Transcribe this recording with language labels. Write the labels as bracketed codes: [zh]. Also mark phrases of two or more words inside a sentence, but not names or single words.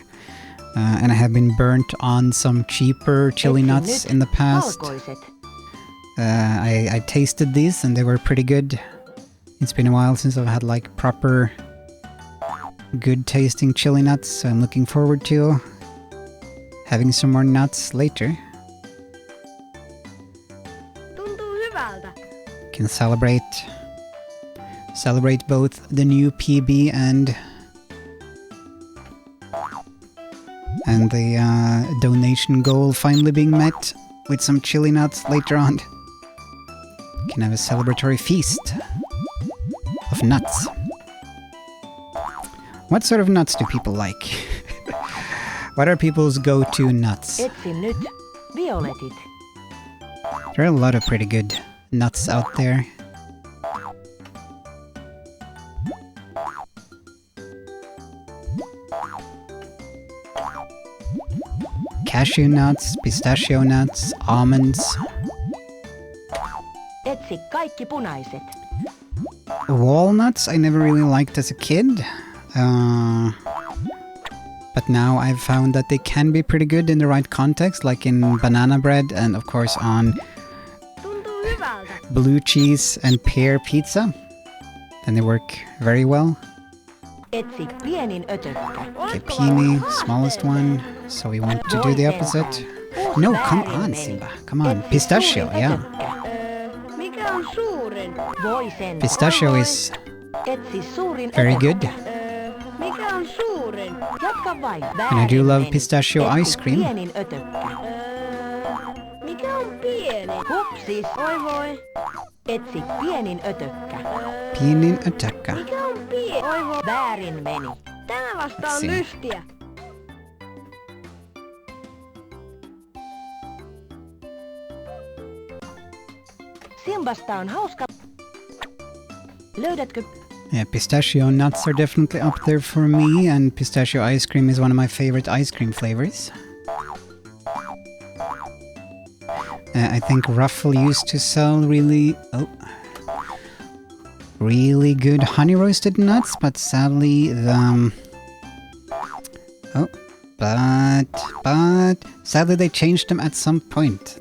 [en] And I have been burnt on some cheaper chili nuts in the past. [fi] Valkoiset. [en] I tasted these and they were pretty good. It's been a while since I've had like proper good tasting chili nuts, so I'm looking forward to having some more nuts later. [fi] Tuntuu hyvältä. [en] Can celebrate both the new PB and the donation goal finally being met with some chili nuts later on. Can have a celebratory feast of nuts. What sort of nuts do people like? What are people's go-to nuts? [fi] Etsin nyt violetit. [en] There are a lot of pretty good nuts out there. Cashew nuts, pistachio nuts, almonds. [fi] Etsi kaikki punaiset. [en] Walnuts I never really liked as a kid. But now I've found that they can be pretty good in the right context, like in banana bread and of course on [fi] Tuntuu hyvältä. [en] blue cheese and pear pizza. And they work very well. [fi] Etsi pienin ötökkä. [en] Okay, peony, smallest one. So we want to do the opposite. No, come on, Simba. Come on. Pistachio, yeah. [fi] Mikä on suurin? Voi sen. [en] Pistachio is [fi] Etsi suurin [en] very [fi] ötökkä. [en] good. [fi] Mikä on suurin? Jatka vain. [en] And I do love pistachio [fi] Etsi [en] ice cream. [fi] pienin ötökkä. Mikä on pieni? Hupsis. Oi voi. Etsi pienin ötökkä. Pienin ötökkä. Mikä on pieni? Oi voi. Väärin meni. Tämä vasta on Siinä. lystiä. Simbasta on hauska. Löydätkö? [en] Yeah, pistachio nuts are definitely up there for me, and pistachio ice cream is one of my favorite ice cream flavors. I think Ruffle used to sell really good honey roasted nuts, but sadly sadly they changed them at some point.